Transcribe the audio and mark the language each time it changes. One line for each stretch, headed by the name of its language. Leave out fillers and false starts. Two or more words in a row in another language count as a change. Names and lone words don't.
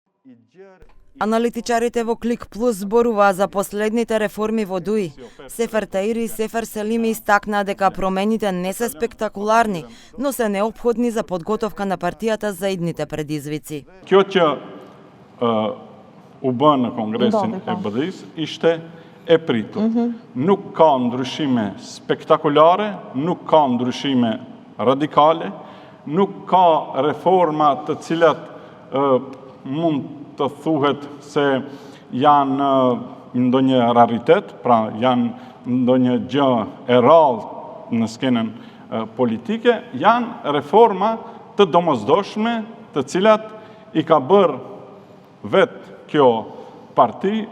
Macedonian: Аналитичарите во Клик Плюс зборуваа за последните реформи во ДУИ. Сефер Таири и Сефер Селими истакнаа дека промените не се спектакуларни, но се неопходни за подготовка на партијата за идните предизвици.
Albanian: Kjo që u bën në Kongresin e BDI-s ishte e pritur. Nuk ka ndryshime spektakulare, nuk ka ndryshime radikale, nuk ka reforma të cilat mund të thuhet se janë ndonjë raritet, pra janë ndonjë gjë e rrallë në skenën politike, janë reforma të domosdoshme, të cilat i ka bërë vetë kjo parti.